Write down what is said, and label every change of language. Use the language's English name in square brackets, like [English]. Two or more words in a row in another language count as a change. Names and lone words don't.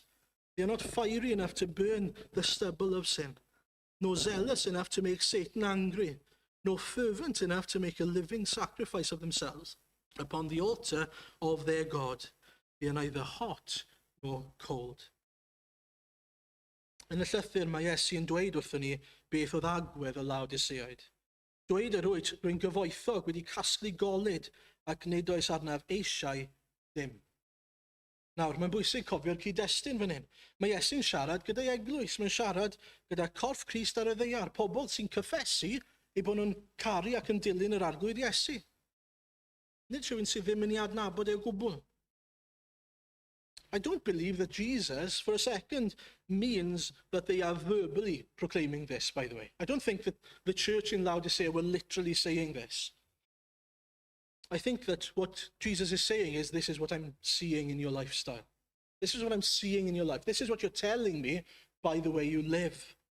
[English] They are not fiery enough to burn the stubble of sin, nor zealous enough to make Satan angry, nor fervent enough to make a living sacrifice of themselves upon the altar of their God. They are neither hot nor cold. [Welsh] Yn y llythyr mae Iesu yn dweud wrthyn ni beth oedd agwedd y Laodiceaid. Dweud rwy'n gyfoethog wedi casglu golyd ac nid oes arnaf eisiau ddim. Nawr, mae'n bwysig cofio'r cyd-destun fan hyn. Mae Iesu'n siarad gyda'i eglwys, mae'n siarad gyda corff Crist ar y ddeiar, pobl sy'n cyffesu eu bod nhw'n caru ac yn dilyn yr arglwydd Iesu. Nid rhywun sydd ddim yn ei adnabod e o gwbl. [English] I don't believe that Jesus, for a second, means that they are verbally proclaiming this, by the way. I don't think that the church in Laodicea were literally saying this. I think that what Jesus is saying is, this is what I'm seeing in your lifestyle. This is what I'm seeing in your life. This is what you're telling me by the way you live.